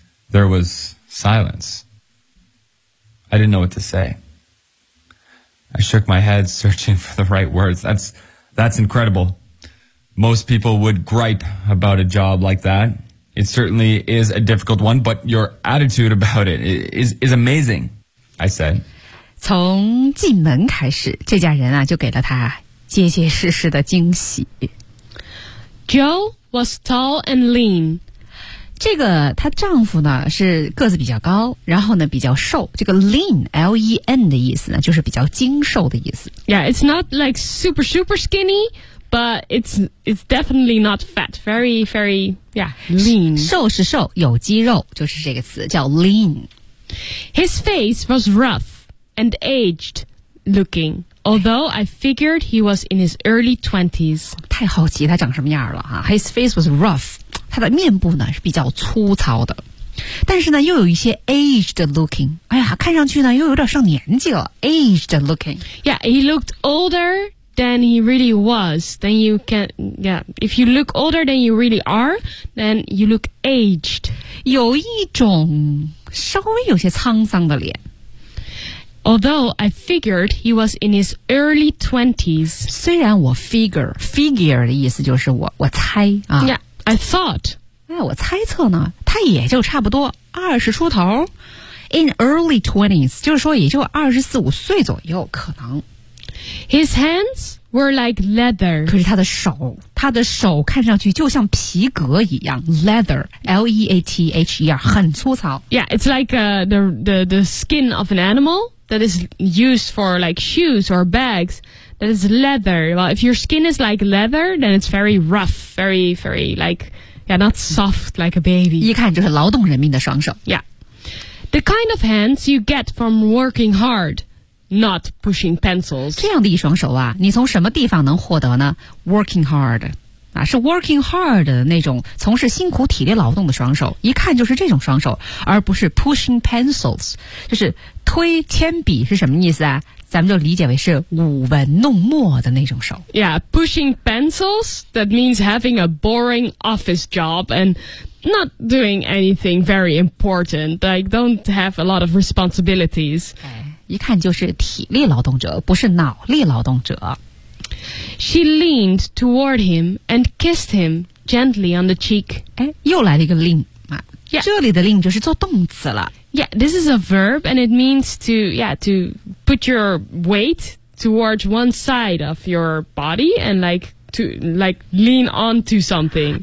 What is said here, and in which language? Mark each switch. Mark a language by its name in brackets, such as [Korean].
[English] There was silence. I didn't know what to say. I shook my head, searching for the right words. That's incredible. Most people would gripe about a job like that. It certainly is a difficult one, but your attitude about it is amazing, I said. [Chinese] 从进门开始，这家人啊，就给了他结结实实的惊喜。 [English] Joe was tall and lean. [Chinese] 这个她丈夫呢是个子比较高，然后呢比较瘦。这个 lean, L-E-N 的意思呢就是比较精瘦的意思。 [English] Yeah, it's not like super, super skinny, but it's definitely not fat. Very, very, yeah, lean. [Chinese] 瘦是瘦，有肌肉，就是这个词叫 lean. [English] His face was rough and aged looking. Although I figured he was in his early 20s. [Chinese] 太好奇他长什么样了啊。 [English] His face was rough. [Chinese] 他的面部呢是比较粗糙的。但是呢又有一些 [English] aged looking. [Chinese] 哎呀看上去呢又有点上年纪了。 [English] Aged looking. Yeah, he looked older than he really was. Then you can, yeah. If you look older than you really are, then you look aged. [Chinese] 有一种稍微有些沧桑的脸。 [English] Although I figured he was in his early 20s. [Chinese] 虽然我 figure 的意思就是我猜啊。 [English] Yeah, I thought. [Chinese] 哎，我猜测呢，他也就差不多二十出头。 [English] In early 20s, [Chinese] 就是说也就二十四五岁左右可能。 [English] His hands were like leather. [Chinese] 可是他的手看上去就像皮革一样 ,leather, L-E-A-T-H-E-R, 很粗糙。 [English] Yeah, it's like the skin of an animal. That is used for like shoes or bags. That is leather. Well, if your skin is like leather, then it's very rough, very, very like, yeah, not soft like a baby. [Chinese] 一看就是劳动人民的双手。 [English] Yeah. The kind of hands you get from working hard, not pushing pencils. [Chinese] 这样的一双手啊，你从什么地方能获得呢？ [English] Working hard. [Chinese] 啊，是 working hard 的那种从事辛苦体力劳动的双手。一看就是这种双手，而不是 [English] pushing pencils. [Chinese] 就是推铅笔是什么意思啊？咱们就理解为是舞文弄墨的那种手。 [English] Yeah, pushing pencils, that means having a boring office job and not doing anything very important, like don't have a lot of responsibilities. [Chinese] 一看就是体力劳动者，不是脑力劳动者。 [English] She leaned toward him and kissed him gently on the cheek. [Chinese] 又来了一个 lean 啊。Yeah. 这里的 lean 就是做动词了。 [English] Yeah, this is a verb, and it means to put your weight towards one side of your body and like lean onto something.